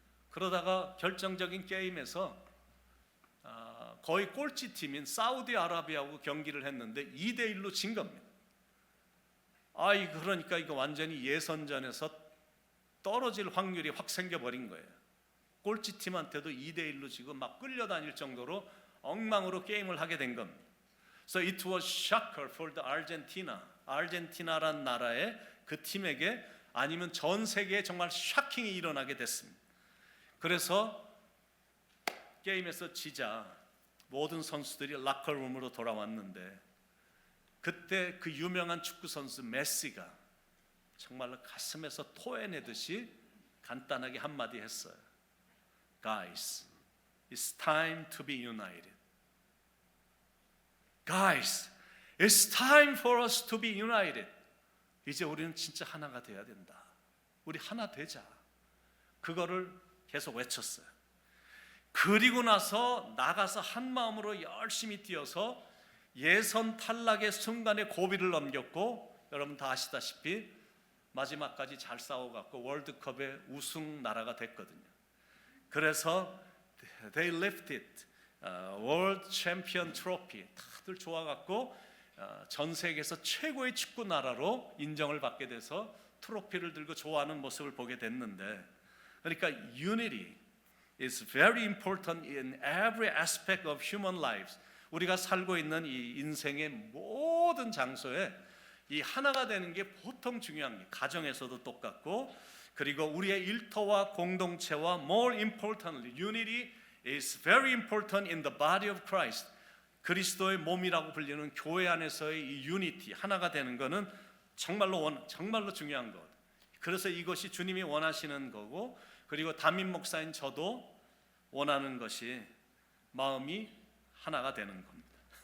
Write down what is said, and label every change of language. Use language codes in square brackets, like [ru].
[ko] 그러다가 결정적인 게임에서 거의 꼴찌팀인 사우디아라비아하고 경기를 했는데 2대1로 진 겁니다. 그러니까 이거 완전히 예선전에서 떨어질 확률이 확 생겨버린 거예요. 꼴찌팀한테도 2대1로 지고 막 끌려다닐 정도로 엉망으로 게임을 하게 된 겁니다. [en] So it was shocker for the Argentina. [ko] 아르헨티나란 나라의 그 팀에게, 아니면 전 세계에 정말 샤킹이 일어나게 됐습니다. 그래서 게임에서 지자 모든 선수들이 락커룸으로 돌아왔는데 그때 그 유명한 축구 선수 메시가 정말로 가슴에서 토해내듯이 간단하게 한마디 했어요. [en] Guys, it's time to be united. Guys, it's time for us to be united. [ko] 이제 우리는 진짜 하나가 돼야 된다. 우리 하나 되자. 그거를 계속 외쳤어요. 그리고 나서 나가서 한 마음으로 열심히 뛰어서 예선 탈락의 순간에 고비를 넘겼고, 여러분 다 아시다시피 마지막까지 잘 싸워갖고 월드컵의 우승 나라가 됐거든요. [en] 그래서 they lifted World Champion Trophy. [ko] 다들 좋아갖고 전 세계에서 최고의 축구 나라로 인정을 받게 돼서 트로피를 들고 좋아하는 모습을 보게 됐는데, 그러니까 [en] unity is very important in every aspect of human lives. [ko] 우리가 살고 있는 이 인생의 모든 장소에 이 하나가 되는 게 보통 중요한 게, 가정에서도 똑같고 그리고 우리의 일터와 공동체와 [en] more importantly, unity is very important in the body of Christ. [ko] 그리스도의 몸이라고 불리는 교회 안에서의 이 유니티, 하나가 되는 것은 정말로 중요한 것. 그래서 이것이 주님이 원하시는 거고, 그리고 담임 목사인 저도 원하는 것이 마음이 하나가 되는 겁니다.